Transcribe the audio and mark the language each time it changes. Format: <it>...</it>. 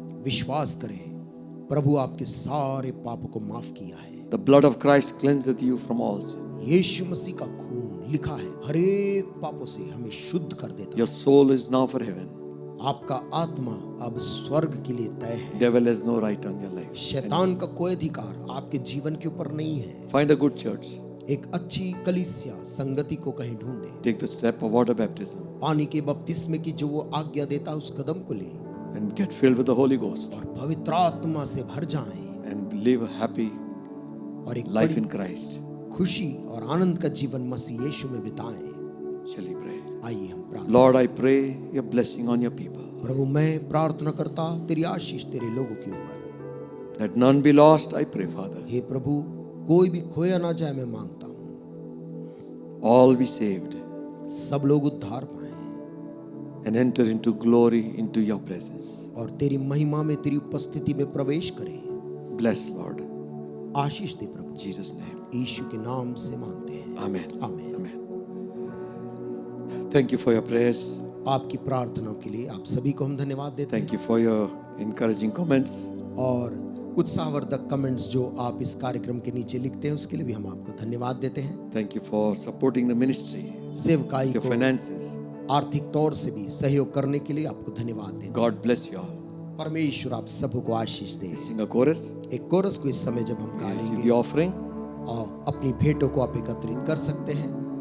<hi>विश्वास करें, प्रभु आपके सारे पापों को माफ किया है।</hi> <en>The blood of Christ cleanseth you from all sin.</en> <hi>यीशु मसीह का खून लिखा है हर एक पापों से हमें शुद्ध कर देता है।</hi> <en>Your soul is now for heaven.</en> <hi>आपका आत्मा अब स्वर्ग के लिए तय है।</hi> <en>Devil has no right on your life.</en> <hi>शैतान का कोई अधिकार आपके जीवन के ऊपर नहीं है।</hi> <en>Find a good church.</en> <hi>एक अच्छी कलीसिया संगति को कहीं ढूंढे।</hi> <en>Take the step of water baptism</en> <hi>पानी के बपतिस्मे की जो वो आज्ञा देता है उस कदम को ले</hi> <en>and get filled with the Holy Ghost</en> <hi>और पवित्र आत्मा से भर जाएं</hi> <en>and live a happy</en> <hi>और एक</hi> <en>life</en> <hi>बड़ी</hi> <en>in Christ.</en> <hi>खुशी और आनंद का जीवन मसीह यीशु में बिताएं।</hi> <en>Shall we pray?</en> <hi>आइए हम प्रार्थना।</hi> <en>Lord, I pray your blessing on your people.</en> <hi>प्रभु मैं प्रार्थना करता तेरी आशीष तेरे लोगों के ऊपर।</hi> <en>That none be lost, I pray, Father.</en> <hi>हे प्रभु कोई भी खोया ना जाए, मैं मांगता हूँ।</hi> <en>All be saved.</en> <hi>सब लोग उद्धार पाएं।</hi> <en>and enter into glory, into your presence.</en> <hi>और तेरी महिमा में, तेरी उपस्थिति में प्रवेश करें।</hi> <en>Bless, Lord.</en> <hi>Ashish दे Prabhu,</hi> <en>In Jesus' name.</en> <hi>यीशु के नाम से मांगते हैं,</hi> <en>Amen.</en> <hi>आमीन।</hi> <en>Amen. Thank you for your prayers.</en> <hi>आपकी प्रार्थनाओं के लिए आप सभी को हम धन्यवाद देते हैं</hi> <en>Thank you for your encouraging comments.</en> <hi>और उत्साहवर्धक कमेंट्स जो आप इस कार्यक्रम के नीचे लिखते हैं उसके लिए भी हम आपको धन्यवाद देते हैं।</hi> <en>Thank you for supporting the ministry,</en> <hi>सेवकाई</hi> <en>your</en> <hi>को</hi> <en>finances.</en> <hi>आर्थिक तौर से भी सहयोग करने के लिए आपको धन्यवाद देते हैं।</hi> <en>God bless you all.</en> <hi>परमेश्वर आप सबको आशीष दे।</hi> <en>Sing a chorus.</en> <hi>एक कोरस को इस समय जब हम</hi> <en>Receive</en> <hi>गाएंगे</hi> <en>the offering.</en> <hi>और अपनी भेंटों को आप एकत्रित कर सकते हैं।</hi>